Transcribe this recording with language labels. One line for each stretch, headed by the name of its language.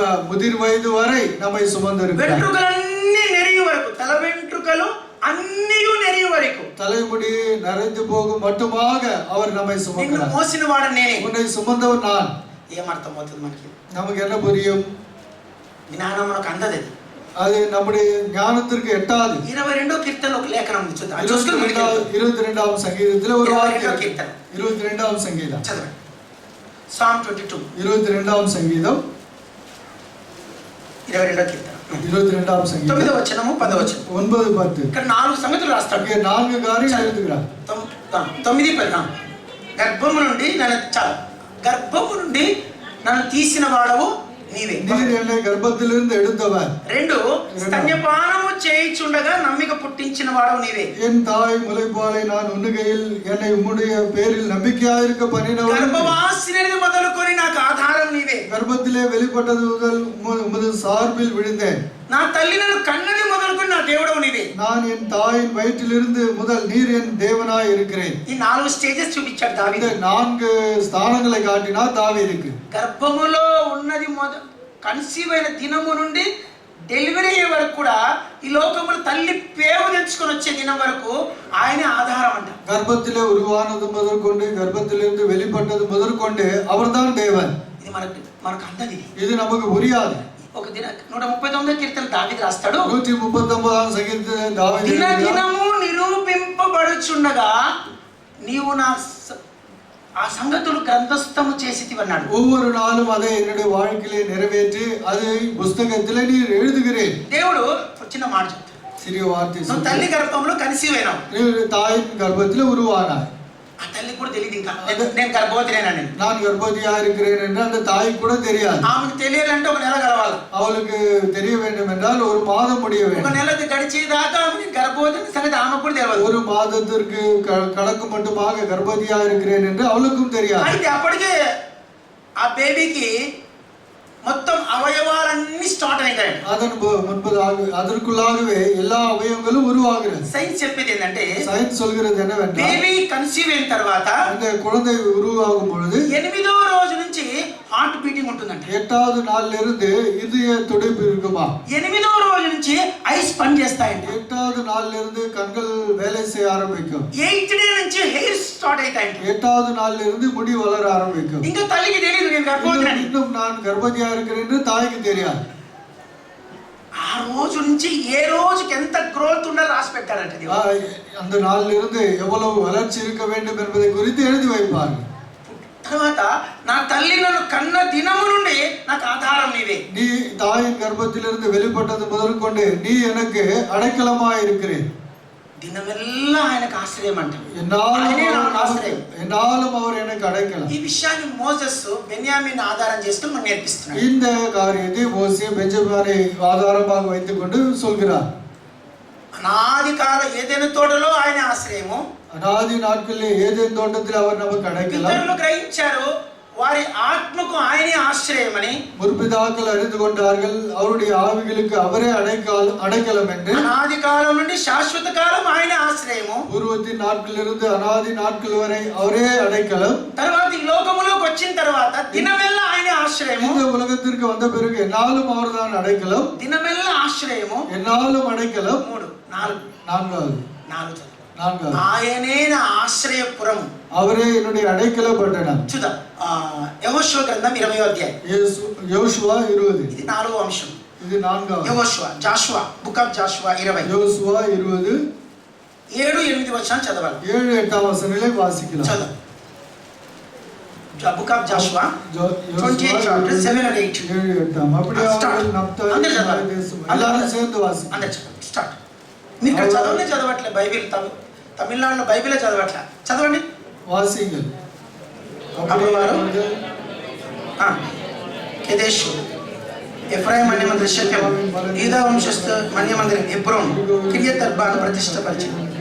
Tamil: முதிர் வயது வரை நம்மை சுமந்திருக்கிறார்.
Telugu: వెంట్రుకలన్నీ నెరిగే వరకు, తల వెంట్రుకలు అన్నీ నెరిగే వరకు,
Tamil: தலைமுடி நரைந்து போகும் மட்டுமாக அவர் நம்மை
Telugu: నిన్ను
Tamil: சுமக்கிறார்.
Telugu: మోసిన వాడు నేనే.
Tamil: உன்னை சுமந்தவன் நான்.
Telugu: ఏమర్థం అవుతుంది మనకి?
Tamil: நமக்கு என்ன புரியும்?
Telugu: జ్ఞానం మనకు అందది.
Tamil: அது நம்முடைய ஞானத்திற்கு எட்டாது.
Telugu: 22వ కీర్తనలో ఒక లేఖనం ఉంది చూద్దాం. అది చూసుకొని
Tamil: 22వ సంగీதத்தில் ஒரு வாக்கியம். 22వ సంగీதம்
Telugu: చదవండి.
English: Psalm 22
Tamil: 22వ సంగీதం
Telugu: 22వ కీర్తన
Tamil: 22వ సంగీதం
Telugu: 9వ వచనము 10వ వచనం 9 10. ఇక్కడ 4 సంగతులు రాస్తాడు.
Tamil: இங்கே 4 காரியங்கள் எழுதுகிறார்.
Telugu: 9 10 గర్భము నుండి నన్ను తీసిన వాడవు నీవే.
Tamil: நீர் என்னை கர்ப்பத்திலிருந்து எடுத்தவர்.
Telugu: 2 స్తన్యపానము చేయిచుండగా నమ్మిక పుట్టించిన వాడవు నీవే.
Tamil: என் தாய் முலைப்பாலை நான் உண்ணுகையில் என்னை உம்முடைய பேரில் நம்பிக்கையாயிருக்க பண்ணினவர்.
Telugu: గర్భవాసినది మొదలుకొని నాకు ఆధారం నీవే.
Tamil: கர்ப்பத்திலே வெளிப்பட்டது முதல் உமது சார்பில் விழுந்தேன்.
Telugu: నా తల్లి నన్ను కన్నది మొదలుకొని నా దేవుడవు నీవే.
Tamil: நான் என் தாயின் வயிற்றிலிருந்து முதல் நீர் என் தேவனாய் இருக்கிறேன்.
Telugu: ఈ 4 స్టేజెస్ చూపించాడు దావీదు.
Tamil: இந்த 4 ஸ்தானங்களை காட்டினார் தாவீதுக்கு.
Telugu: గర్భములో ఉన్నది కన్సీవ్ అయిన దినము నుండి డెలివరీ అయ్యే వరకు కూడా ఈ లోకములో తల్లి పేరు తెచ్చుకొని వచ్చే దినం వరకు ఆయనే ఆధారం అంట.
Tamil: கர்ப்பத்திலே உருவானது முதற்கொண்டு கர்ப்பத்திலிருந்து வெளிப்பட்டது முதற்கொண்டு அவர்தான் தேவன்.
Telugu: ఇది మనకు అందది.
Tamil: இது நமக்கு புரியாது.
Telugu: ఒక దిన 139వ కీర్తన దావీదు రాస్తాడు. 139వ సంగీతం దావీదు దినదినము నిరూపింపబడుచుండగా నీవు నా ఆ సంగతులు గ్రంథస్థము చేసితివన్నాడు.
Tamil: ஒவ்வொரு நாளும் அதை என்னுடைய வாழ்க்கையிலே நிறைவேற்றி அதை புத்தகத்திலே நீர் எழுதுகிறேன்.
Telugu: దేవుడు చిన్న మాట చెప్తాడు.
Tamil: சிறிய வார்த்தை
Telugu: నువ్వు తల్లి గర్భంలో కన్సీవ్ అయినావు.
Tamil: நீர் தாயின் கர்ப்பத்திலே உருவானாய்.
Telugu: ఆ తల్లి కూడా తెలియదు ఇంకా నేను గర్భవతినేనని.
Tamil: நான் கர்ப்பவதியா இருக்கிறேன் என்று அந்த தாய்க்கு கூட தெரியாது.
Telugu: ఆమెకు తెలియాలంటే ఒక నెల గడవాలి.
Tamil: அவளுக்கு தெரிய வேண்டும் என்றால் ஒரு மாதம் முடிய
Telugu: ఒక
Tamil: வேண்டும்.
Telugu: నెలది గడిచేదాకా ఆమె గర్భవతి సంగతి ఆమె కూడా తెలియదు.
Tamil: ஒரு மாதத்திற்கு கணக்கு மட்டுமாக கர்ப்பவதியா இருக்கிறேன் என்று அவளுக்கும் தெரியாது.
Telugu: అయితే అప్పటికే ఆ బేబీకి మొత్తం అవయవాలన్నీ స్టార్ట్ అవుతాయి.
Tamil: அதன் முன்பதாக அதற்குள்ளாகவே எல்லா அவயவங்களும் உருவாகிறது.
Telugu: సైన్స్ చెప్పేది ఏంటంటే
Tamil: சயின்ஸ் சொல்கிறது என்னவென்றால்
Telugu: బేబీ కన్సీవ్ అయిన తర్వాత
Tamil: அந்த குழந்தை உருவாகும் பொழுது
Telugu: 8వ రోజు నుంచి హార్ట్ బీటింగ్ ఉంటుందంట.
Tamil: 8வது நாள்ல இருந்து இதய துடிப்பு இருக்குமா?
Telugu: 8వ రోజు నుంచి ఐస్ పని చేస్తాయంట.
Tamil: 8வது நாள்ல இருந்து கண்கள் வேலை செய்ய ஆரம்பிக்கும்.
Telugu: 8th డే నుంచి హెయిర్ స్టార్ట్ అవుతాయంట.
Tamil: 8வது நாள்ல இருந்து முடி வளர ஆரம்பிக்கும்.
Telugu: ఇంకా తల్లికి తెలియదు నేను గర్భవతిని.
Tamil: இன்னும் நான் கர்ப்பவதியா இருக்கிறேன் என்று தாய்க்கு தெரியாது.
Telugu: ఆ రోజు నుంచి ఏ రోజుకి ఎంత గ్రోత్ ఉండాలో రాసి పెట్టారంట.
Tamil: அந்த நாள்ல இருந்து எவ்வளவு வளர்ச்சி இருக்க வேண்டும் என்பதை குறித்து எழுதி வைப்பார்கள்.
Telugu: తర్వాత నా తల్లి నన్ను కన్న దినము నుండి నాకు ఆధారం నీవే.
Tamil: நீ தாயின் கர்ப்பத்திலிருந்து வெளிப்பட்டது முதற்கொண்டு நீ எனக்கு அடைக்கலமாய் இருக்கிறேன்.
Telugu: దినమెల్లా ఆయనకు ఆశ్రయం అంట.
Tamil: என்னாலும் அவர் எனக்கு அடைக்கலம்.
Telugu: ఈ విషయాన్ని మోసెస్ బెన్యామీన్ ఆధారం చేసుకుని మనకు నేర్పిస్తున్నాడు.
Tamil: இந்த காரியத்தை மோசே பெஞ்சமினை ஆதாரமாக வைத்துக்கொண்டு சொல்கிறார்.
Telugu: అనాది కాల ఏదైనా తోటలో ఆయన ఆశ్రయము.
Tamil: அநாதி நாட்களில் ஏதேன் தோட்டத்தில் அவர் நமக்கு அடைக்கலம்.
Telugu: ఇతరులు గ్రహించారు వారి ఆత్మకు ఆయనే ఆశ్రయమని.
Tamil: முற்பிதாக்கள் அறிந்து கொண்டார்கள் அவருடைய ஆவிகளுக்கு அவரே அடைக்கலம் என்று.
Telugu: అనాది కాలం నుండి శాశ్వత కాలం ఆయన ఆశ్రయము.
Tamil: పూర్వத்தின் நாட்களிலிருந்து అనాది நாட்கள் வரை அவரே அடைக்கலம்.
Telugu: తర్వాత ఈ లోకములోకి వచ్చిన తర్వాత దినమెల్లా ఆయన ఆశ్రయము.
Tamil: இந்த உலகத்திற்கு வந்த பிறகு என்னாலும் அவர்தான் அடைக்கலம்.
Telugu: దినమెల్లా ఆశ్రయము.
Tamil: என்னாலும் அடைக்கலம். 3 4 நான்காவது நான்காவது
Telugu: ఆయనే నా ఆశ్రయపురము.
Tamil: அவரே என்னுடைய அடைக்கல பட்டணம்.
Telugu: చూద్దాం యెహోషువ గ్రంథం 20వ అధ్యాయం. యోషువా 20. ఇది 4వ అంశం. ఇది 4వ. యెహోషువ జాషువా బుక్ ఆఫ్ జాషువా 20. యోషువా 20 7-8 వచనాలు చదవాలి.
Tamil: 7-8 వచనాలే వాసిக்கலாம்.
Telugu: చదువు.
English: Book of Joshua 28 chapter 7 and 8.
Tamil: 7-8 அப்படியே அவர்கள் நப்தாலி தேசம் எல்லாரும் சேர்ந்து வாசிக்கலாம்.
Telugu: అందరూ స్టార్ట్. మీరు ఇక్కడ చదవనే చదవట్లే బైబిల్ తమిళనాడులో బైబిలే చదవట్లే. చదవండి.
Tamil: வாசிங்கள்.
Telugu: అప్పుడు వారు కెదేషు ఎఫ్రాయిం మన్యమందిర షెకెం యూదా వంశస్థ మన్యమందిరం హెబ్రోన్ కిరియత్ అర్బాను ప్రతిష్టపరిచింది.